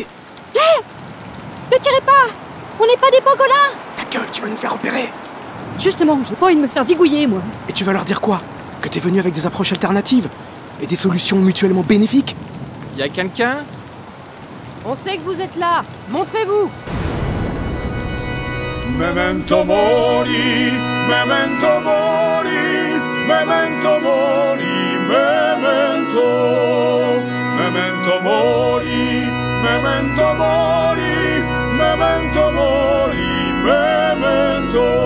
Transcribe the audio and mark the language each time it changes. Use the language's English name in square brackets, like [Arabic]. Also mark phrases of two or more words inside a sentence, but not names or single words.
[French] Ne tirez pas! On n'est pas des pangolins! Ta gueule, tu vas nous faire opérer. Justement, j'ai pas envie de me faire zigouiller, moi. Et tu vas leur dire quoi? Que t'es venu avec des approches alternatives et des solutions mutuellement bénéfiques? Y a quelqu'un? On sait que vous êtes là. Montrez-vous. [Latin] Memento mori, memento mori, memento mori, memento. Memento mori, memento mori, memento mori, memento.